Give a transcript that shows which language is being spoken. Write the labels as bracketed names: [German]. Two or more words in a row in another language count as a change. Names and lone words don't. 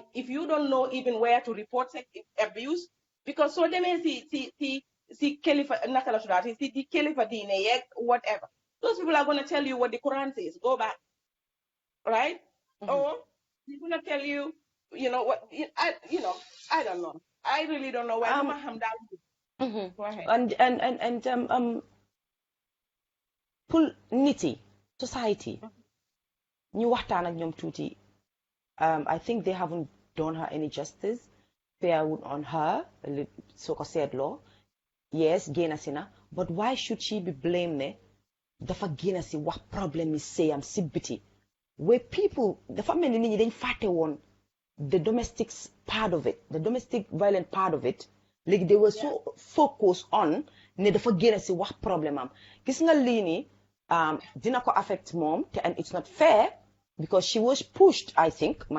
[English] If you don't know even where to report abuse, because so they may see Khalifa Nakala Shurati, see the Khalifa Dine, whatever. Those people are going to tell you what the Quran says. Go back, right? Or they're going to tell you, what I don't know. I really don't know where Go ahead. [Wolof] And pour niti society ñu waxtaan ak ñoom tuuti. [English] I think they haven't done her any justice. Fair on her, [Wolof] so ko seetloo. Yes, génn si na, [English] but why should she be blamed [Wolof] ne dafa génn si wax problème yi seyam si biti [English] where people [Wolof] dafa mel ni nit ñi dañ fàtte woon [English] the domestic part of it, the domestic violent part of it. Like they were so focused on [Wolof] ne dafa génn si wax problème am gis nga lii nii dina ko affect moom te [English] and it's not fair because she was pushed, I think.